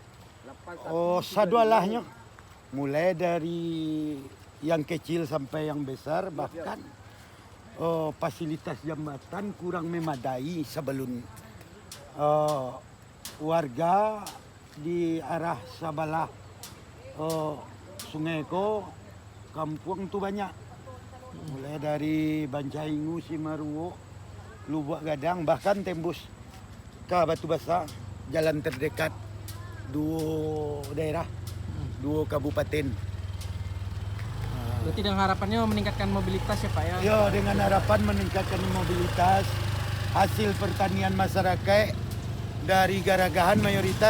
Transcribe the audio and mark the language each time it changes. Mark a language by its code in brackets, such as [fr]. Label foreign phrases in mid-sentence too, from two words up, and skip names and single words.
[id] Oh, sadualahnya mulai dari yang kecil sampai yang besar, bahkan fasilitas jembatan kurang memadai sebelum warga di arah sebelah sungai ko kampung tu banyak, mulai dari Bancaingu, Simaruo, Lubuk Gadang, bahkan tembus ke Batu Basah, jalan terdekat dua daerah, dua kabupaten. Berarti dengan harapannya meningkatkan mobilitas ya Pak ya? Ya, dengan harapan meningkatkan mobilitas, hasil pertanian masyarakat dari Garagahan mayoritas.